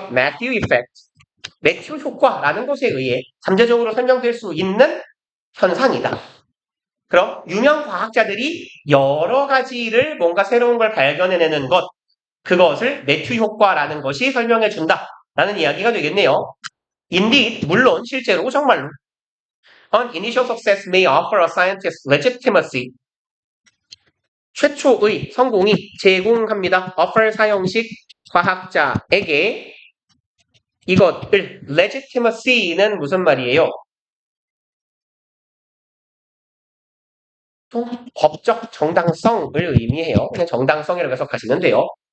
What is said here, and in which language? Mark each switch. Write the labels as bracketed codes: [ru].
[ko] Matthew effect, 매튜 효과라는 것에 의해 잠재적으로 설명될 수 있는 현상이다. 그럼 유명 과학자들이 여러 가지를 뭔가 새로운 걸 발견해내는 것, 그것을 매튜 효과라는 것이 설명해 준다라는 이야기가 되겠네요. [en] Indeed, [ko] 물론 실제로 정말로 [en] An initial success may offer a scientist legitimacy. [ko] 최초의 성공이 제공합니다. offer 사형식 과학자에게 이것을 legitimacy는 무슨 말이에요? 법적 정당성을 의미해요. 그냥 정당성이라고 해석하시면 돼요.